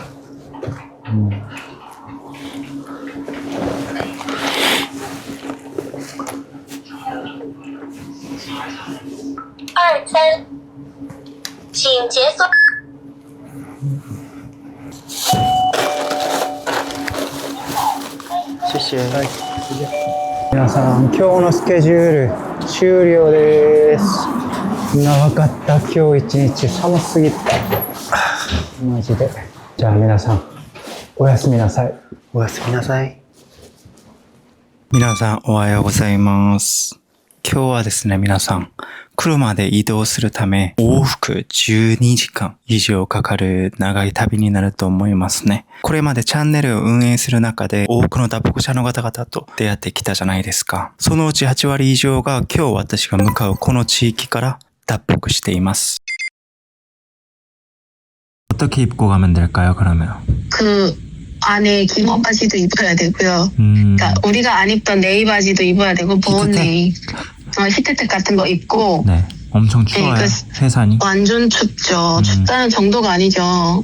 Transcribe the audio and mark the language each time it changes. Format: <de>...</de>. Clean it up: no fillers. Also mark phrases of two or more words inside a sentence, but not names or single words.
<zh>23，请解锁。谢谢。</zh> <ja>皆さん、今日のスケジュール終了です。長かった。今日一日寒すぎた。マジで。じゃあ皆さん、おやすみなさい。おやすみなさい。皆さん、おはようございます。今日はですね、皆さん、車で移動するため、往復12時間以上かかる長い旅になると思いますね。これまでチャンネルを運営する中で、多くの脱北者の方々と出会ってきたじゃないですか。そのうち8割以上が今日私が向かうこの地域から脱北しています.</ja> <ko>어떻게 입고 가면 될까요, 그러면? 그 안에 기모 바지도 입어야 되고요. 그러니까 우리가 안 입던 네이 바지도 입어야 되고 보온 네이, 히트텍 같은 거 입고. 네, 엄청 추워요. 네, 해산이. 완전 춥죠. 춥다는 정도가 아니죠.</ko>